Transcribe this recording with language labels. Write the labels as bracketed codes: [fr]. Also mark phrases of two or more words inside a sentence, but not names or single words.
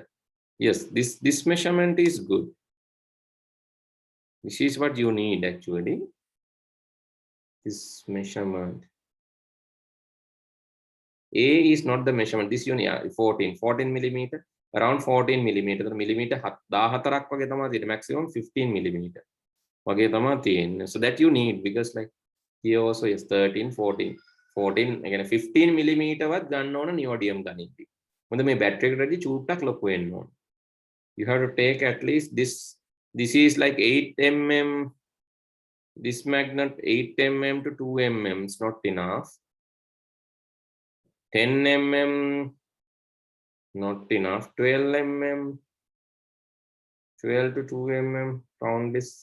[en] Yes, this measurement is good. This is what you need actually. This measurement. A is not the measurement. This unit, yeah, 14 millimeter, around 14 millimeter. [si] Millimeter 14ක් වගේ තමයි තියෙන්නේ. [en] Maximum 15 millimeter. [si] වගේ තමයි තියෙන්නේ. [en] So that you need, because like here also is 13, 14 again 15 millimeter [si] වත් ගන්න ඕන නියෝඩියම් ගනිද්දි. මොකද මේ බැටරි එකටදී චූට්ටක් ලොකු වෙන්න ඕන. [en] you have to take at least this. This is like 8 mm. This magnet 8 mm to 2 mm is not enough. 10 mm not enough. 12 mm, 12 to 2 mm. Round this.